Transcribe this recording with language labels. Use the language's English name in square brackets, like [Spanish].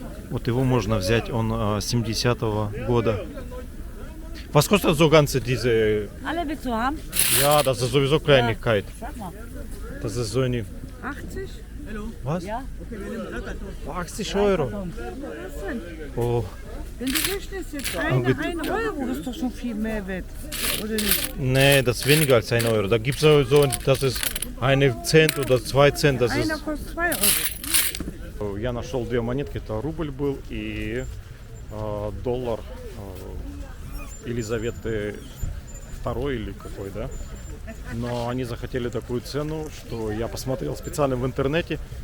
[Russian] Вот его можно взять, он 70-го года. [German] Was kostet so ganze diese? Alle willst du haben? Ja, das ist sowieso Kleinigkeit. Sag mal. Das ist so eine... 80? Was? Ja? 80 Euro. Oh, Wenn du rechnest jetzt gut. 1 Euro, ist doch schon viel mehr wert. Oder nicht? nee, das ist weniger als 1 Euro. Da gibt es so, das ist 1 Cent oder 2 Cent. Das Einer ist... kostet 2 Euro. [Russian] Я нашел 2 монетки, это рубль был и доллар Елизаветы II или какой, да? Но они захотели такую цену, что я посмотрел специально в интернете.